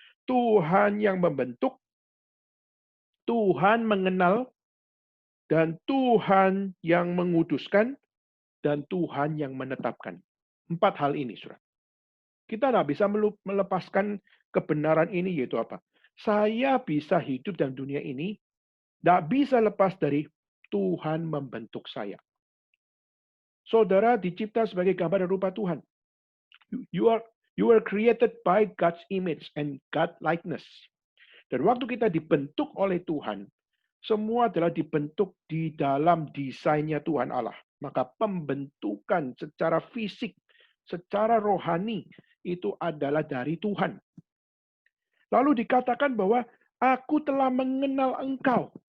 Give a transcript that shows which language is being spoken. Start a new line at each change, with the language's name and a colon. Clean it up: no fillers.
Indonesian: Tuhan yang membentuk, Tuhan mengenal, dan Tuhan yang menguduskan, dan Tuhan yang menetapkan. 4 hal ini, saudara. Kita tidak bisa melepaskan kebenaran ini, yaitu apa? Saya bisa hidup dalam dunia ini, tidak bisa lepas dari Tuhan membentuk saya. Saudara dicipta sebagai gambar dan rupa Tuhan.
English: You are created by God's image and God likeness.
Indonesian: Dan waktu kita dibentuk oleh Tuhan, semua adalah dibentuk di dalam desainnya Tuhan Allah. Maka pembentukan secara fisik, secara rohani, itu adalah dari Tuhan. Lalu dikatakan bahwa aku telah mengenal engkau.